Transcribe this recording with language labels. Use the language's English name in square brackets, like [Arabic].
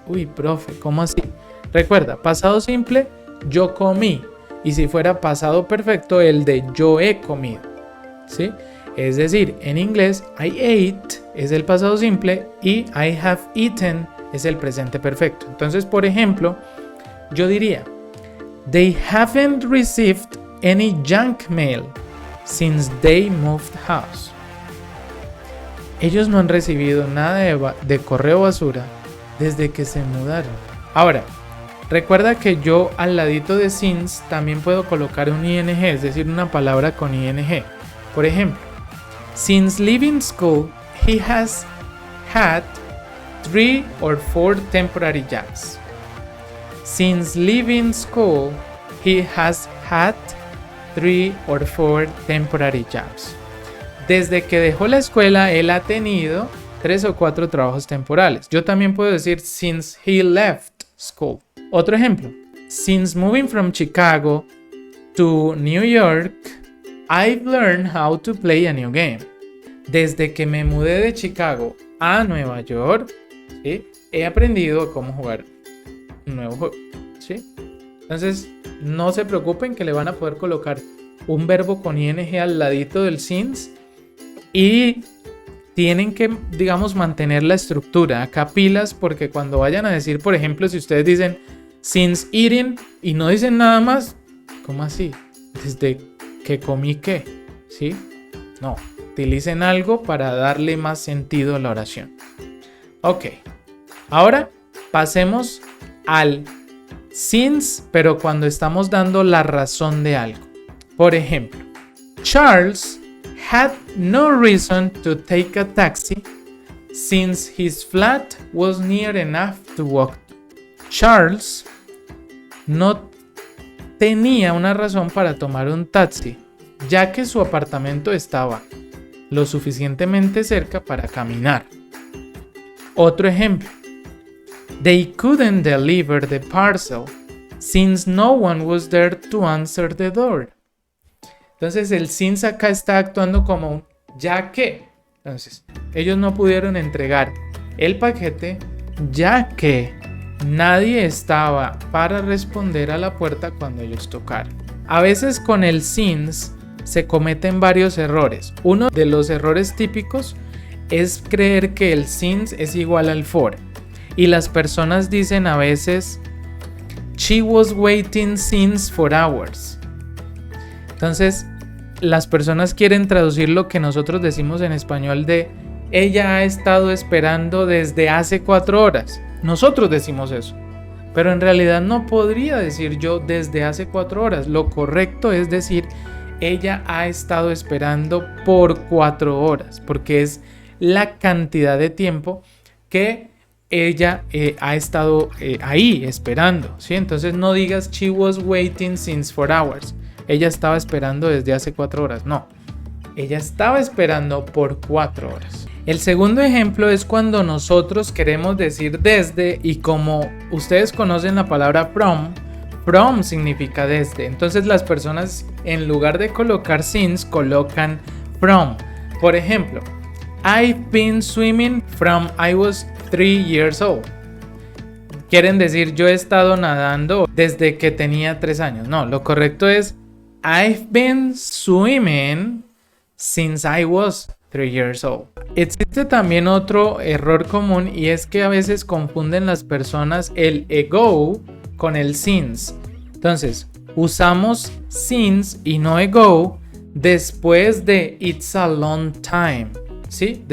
[Spanish] Uy, profe, ¿cómo así? Recuerda, pasado simple, yo comí, y si fuera pasado perfecto, el de yo he comido, ¿sí? Es decir, en inglés, [English] I ate [Spanish] es el pasado simple y [English] I have eaten [Spanish] es el presente perfecto. Entonces, por ejemplo, yo diría, [English] they haven't received any junk mail since they moved house. [Spanish] Ellos no han recibido nada de correo basura desde que se mudaron. Ahora, recuerda que yo al ladito de since también puedo colocar un ing, es decir, una palabra con ing. Por ejemplo, [English] since leaving school, he has had 3 or 4 temporary jobs. Since leaving school, he has had 3 or 4 temporary jobs. [Spanish] Desde que dejó la escuela, él ha tenido 3 o 4 trabajos temporales. Yo también puedo decir [English] since he left school. [Spanish] Otro ejemplo. [English] Since moving from Chicago to New York, I've learned how to play a new game. [Spanish] Desde que me mudé de Chicago a Nueva York, ¿sí? He aprendido cómo jugar un nuevo juego, ¿sí? Entonces, no se preocupen que le van a poder colocar un verbo con ing al ladito del since y tienen que, digamos, mantener la estructura. Acá pilas, porque cuando vayan a decir, por ejemplo, si ustedes dicen [English] since eating [Spanish] y no dicen nada más, ¿cómo así? ¿Desde que comí qué? ¿Sí? No, utilicen algo para darle más sentido a la oración. Ok, ahora pasemos al since, pero cuando estamos dando la razón de algo. Por ejemplo, [English] Charles had no reason to take a taxi since his flat was near enough to walk to. [Spanish] Charles no tenía una razón para tomar un taxi, ya que su apartamento estaba lo suficientemente cerca para caminar. Otro ejemplo. [English] They couldn't deliver the parcel since no one was there to answer the door. [Spanish] Entonces el since acá está actuando como un ya que. Entonces, ellos no pudieron entregar el paquete ya que nadie estaba para responder a la puerta cuando ellos tocaron. A veces con el since se cometen varios errores. Uno de los errores típicos es creer que el since es igual al for. Y las personas dicen a veces [English] she was waiting since for hours. [Spanish] Entonces, las personas quieren traducir lo que nosotros decimos en español de ella ha estado esperando desde hace 4 horas. Nosotros decimos eso. Pero en realidad no podría decir yo desde hace 4 horas. Lo correcto es decir, ella ha estado esperando por 4 horas, porque es la cantidad de tiempo que ella ha estado ahí esperando, ¿sí? Entonces no digas [English] she was waiting since 4 hours. [Spanish] Ella estaba esperando desde hace 4 horas. No, ella estaba esperando por 4 horas. El segundo ejemplo es cuando nosotros queremos decir desde, y como ustedes conocen la palabra from significa desde. Entonces las personas en lugar de colocar since colocan from. Por ejemplo, [English] I've been swimming from I was 3 years old. [Spanish] Quieren decir yo he estado nadando desde que tenía 3 años. No, lo correcto es [English] I've been swimming since I was 3 years old. [Spanish] Existe también otro error común y es que a veces confunden las personas el ago con el since. Entonces, usamos since y no ago después de [English] it's a long time, [Spanish] ¿sí?